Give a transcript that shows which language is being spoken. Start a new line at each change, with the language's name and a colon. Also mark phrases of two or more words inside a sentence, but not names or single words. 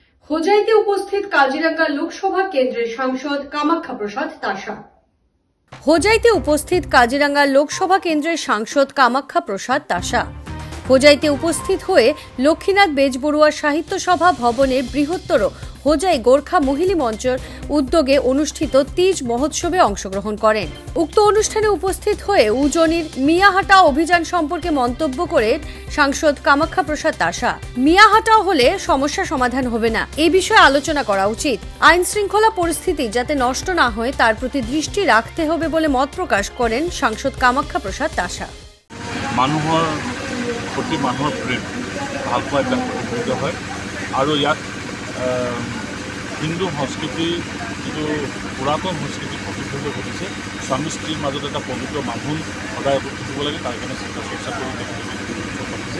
Bangla: হোজাইতে উপস্থিত কাজিরাঙ্গা লোকসভা কেন্দ্রের সাংসদ কামাখ্যা প্রসাদ তাসা। হোজাইতে উপস্থিত কাজিরাঙ্গা লোকসভা কেন্দ্রের সাংসদ কামাখ্যা প্রসাদ তাসা হোজাইতে উপস্থিত হয়ে লক্ষ্মীনাথ বেজবড়ুয়া সাহিত্য সভা ভবনের বৃহত্তর হোজাই গোর্খা মহিলা মঞ্চের উদ্যোগে অনুষ্ঠিত তিজ মহোৎসবে অংশগ্রহণ করেন। উক্ত অনুষ্ঠানে উপস্থিত হয়ে উজনির মিয়াহাটা অভিযান সম্পর্কে মন্তব্য করে সাংসদ কামাখ্যা প্রসাদ তাসা মিয়াহাটা হলে সমস্যা সমাধান হবে না, এই বিষয়ে আলোচনা করা উচিত। আইন শৃঙ্খলা পরিস্থিতি যাতে নষ্ট না হয় তার প্রতি দৃষ্টি রাখতে হবে বলে মত প্রকাশ করেন সাংসদ কামাখ্যা প্রসাদ তাসা।
Assamese: মানুহৰ প্ৰতি মানুহৰ প্ৰেম ভাল পোৱা এইবিলাক প্ৰতিফলিত হয় আৰু ইয়াত হিন্দু সংস্কৃতিৰ যিটো পুৰাতন সংস্কৃতি প্ৰতিফলিত ঘটিছে। স্বামী স্ত্ৰীৰ মাজত এটা পবিত্ৰ বান্ধোন সদায় থাকিব লাগে, তাৰ কাৰণে চিন্তা চৰ্চা কৰি পাতিছে।